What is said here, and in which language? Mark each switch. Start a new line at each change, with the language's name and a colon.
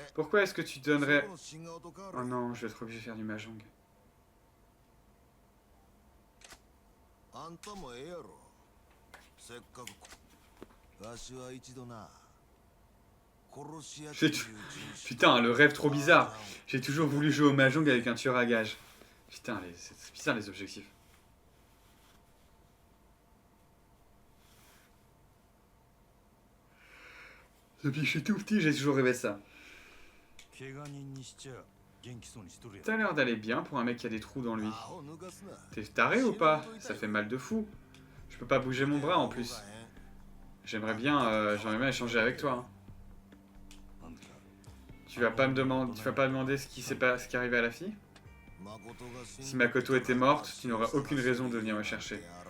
French: Pourquoi est-ce que tu donnerais... Oh non, je vais être obligé de faire du mahjong.
Japanese: あんたもええやろせっかくわしは一度な殺し屋っていう人種
French: Putain, le rêve trop bizarre. J'ai toujours voulu jouer au mahjong avec un tueur à gages. Putain, c'est bizarre les objectifs. Depuis que je suis tout petit, j'ai toujours rêvé ça.
Japanese: 怪我人にしちゃ元気そうにしとるやん
French: T'as l'air d'aller bien pour un mec qui a des trous dans lui.
Japanese: アホ抜かすな
French: T'es taré ou pas? Ça fait mal de fou. Je peux pas bouger mon bras en plus. J'aimerais bien échanger avec toi. Hein.
Japanese: あんた
French: Tu vas pas demander ce qui est arrivé à la fille? Si Makoto était morte, tu n'auras aucune raison de venir me chercher.